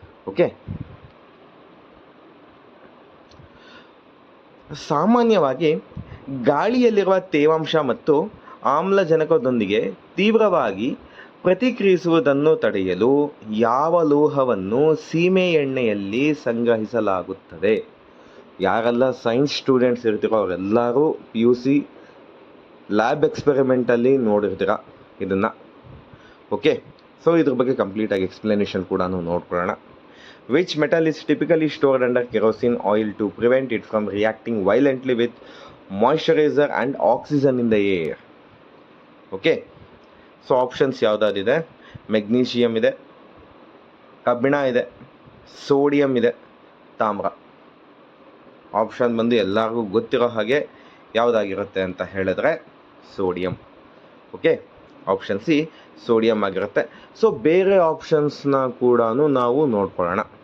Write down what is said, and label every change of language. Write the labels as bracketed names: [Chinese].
[Kannada] Okay, ಸಾಮಾನ್ಯವಾಗಿ ಗಾಳಿಯಲ್ಲಿರುವ ತೇವಾಂಶ ಮತ್ತು ಆಮ್ಲಜನಕದೊಂದಿಗೆ ತೀವ್ರವಾಗಿ ಪ್ರತಿಕ್ರಿಯಿಸುವುದನ್ನು ತಡೆಯಲು ಯಾವ ಲೋಹವನ್ನು ಸೀಮೆ ಎಣ್ಣೆಯಲ್ಲಿ ಸಂಗ್ರಹಿಸಲಾಗುತ್ತದೆ? ಯಾರೆಲ್ಲ ಸೈನ್ಸ್ ಸ್ಟೂಡೆಂಟ್ಸ್ ಇರ್ತೀರೋ ಅವರೆಲ್ಲರೂ PUC ಲ್ಯಾಬ್ ಎಕ್ಸ್ಪೆರಿಮೆಂಟಲ್ಲಿ ನೋಡಿರ್ತೀರ ಇದನ್ನು. ಓಕೆ, ಇದ್ರ ಬಗ್ಗೆ ಕಂಪ್ಲೀಟಾಗಿ ಎಕ್ಸ್ಪ್ಲನೇಷನ್ ಕೂಡ ನೋಡ್ಕೊಳ್ಳೋಣ. [English] Which metal is typically stored under kerosene oil to prevent it from reacting violently with moisturizer and oxygen in the air? [Kannada] Okay, options ಯಾವುದಾದಿದೆ? Magnesium ಇದೆ, ಕಬ್ಬಿಣ ಇದೆ, ಸೋಡಿಯಂ ಇದೆ, ತಾಮ್ರ. ಆಪ್ಷನ್ ಬಂದು ಎಲ್ಲರಿಗೂ ಗೊತ್ತಿರೋ ಹಾಗೆ ಯಾವುದಾಗಿರುತ್ತೆ ಅಂತ ಹೇಳಿದ್ರೆ sodium. Okay, option C sodium ಆಗಿರುತ್ತೆ. ಬೇರೆ ಆಪ್ಷನ್ಸ್ನ ಕೂಡ ನಾವು ನೋಡ್ಕೊಳ್ಳೋಣ.